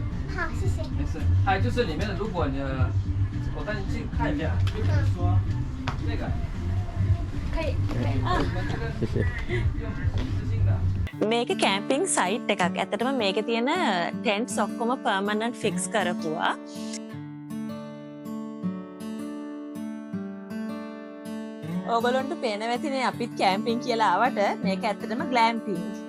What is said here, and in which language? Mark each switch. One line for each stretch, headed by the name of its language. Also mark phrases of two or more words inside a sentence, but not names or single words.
Chinese: 好，谢谢。没事。还有就是里面的，如果你，我带你进看一遍，就比如说那个，可以。我们这个谢谢。用一次性的。
Sinhala: මේක
English: camping site
Sinhala: එකක්. ඇත්තටම මේකේ තියෙන ටෙන්ට්ස් ඔක්කොම
English: permanent fix
Sinhala: කරපුවා. ඕගොල්ලන්ට පේනවා ඇතිනේ අපිත් කැම්පින් කියලා ආවට මේක ඇත්තටම ග්ලැම්පින්.